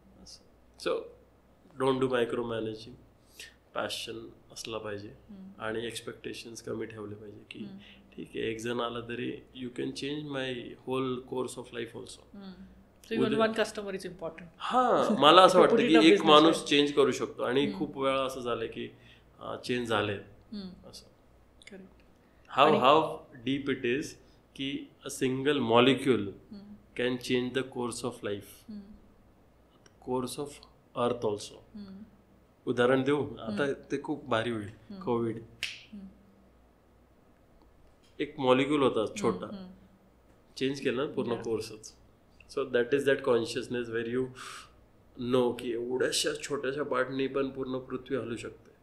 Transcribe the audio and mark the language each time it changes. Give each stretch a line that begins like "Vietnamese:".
English: So don't do micromanaging.
Marathi: Passion असला पाहिजे आणि एक्सपेक्टेशन्स कमी ठेवले पाहिजे की ठीक आहे, एक जण आला तरी
English: You can change my whole course of life also.
Marathi: हा, मला असं वाटतं की एक माणूस चेंज करू शकतो, आणि खूप वेळा असं झालं की चेंज झाले असं.
English: How deep it is की a single molecule can change the course of life, course of earth also.
Marathi: उदाहरण देऊ आता, ते खूप भारी होईल. कोविड एक मॉलिक्यूल होता छोटा, चेंज केला पूर्ण कोर्सच.
English: so that is that consciousness where you know
Marathi: की एवढ्याशा छोट्याशा पार्टनी पण पूर्ण पृथ्वी हलू शकते.